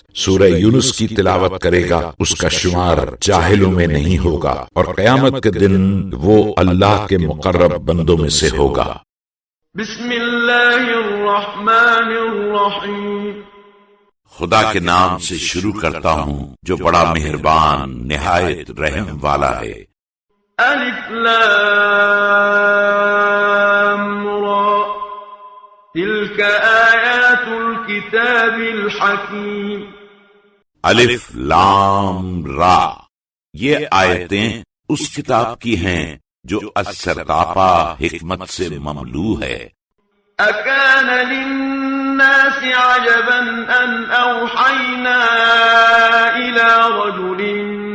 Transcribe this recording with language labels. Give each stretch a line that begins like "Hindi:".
Urdu: سورہ یونس کی تلاوت کرے گا اس کا شمار جاہلوں میں نہیں ہوگا، اور قیامت کے دن وہ اللہ کے مقرب بندوں میں سے ہوگا۔
Arabic: بسم اللہ الرحمن الرحیم۔
Urdu: خدا کے نام سے شروع کرتا ہوں جو بڑا مہربان نہایت رحم والا ہے۔
Arabic: الف لام را تلک آیات الکتاب الحکیم۔
Urdu: الف لام را یہ آیتیں اس کتاب کی ہیں جو السرتاپا حکمت سے مملو ہے۔
Arabic: اکان للناس عجبا ان اوحینا الى رجل